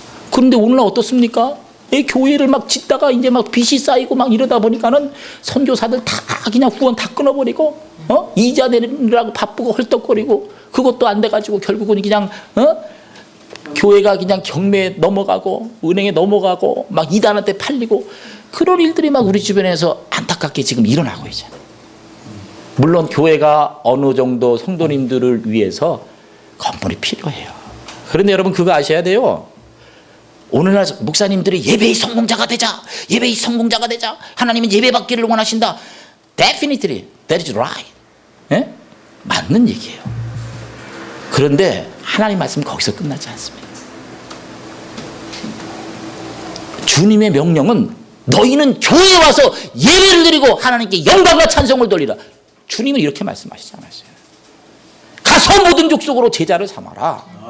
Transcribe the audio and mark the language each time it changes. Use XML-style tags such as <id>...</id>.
<ko>그런데 오늘날 어떻습니까? 교회를 막 짓다가 이제 막 빚이 쌓이고 막 이러다 보니까는 선교사들 다 그냥 후원 다 끊어버리고 이자 내느라고 바쁘고 헐떡거리고 그것도 안 돼가지고 결국은 그냥 교회가 그냥 경매에 넘어가고 은행에 넘어가고 막 이단한테 팔리고 그런 일들이 막 우리 주변에서 안타깝게 지금 일어나고 있잖아요. 물론 교회가 어느 정도 성도님들을 위해서 건물이 필요해요. 그런데 여러분 그거 아셔야 돼요. 오늘날 목사님들이 예배의 성공자가 되자. 예배의 성공자가 되자. 하나님은 예배받기를 원하신다.</ko> <en>Definitely, that is right.</en> <ko>맞는 얘기예요. 그런데 하나님 말씀은 거기서 끝나지 않습니다. 주님의 명령은 너희는 교회에 와서 예배를 드리고 하나님께 영광과 찬송을 돌리라. 주님은 이렇게 말씀하시지 않았어요. 가서 모든 족속으로 제자를 삼아라.</ko>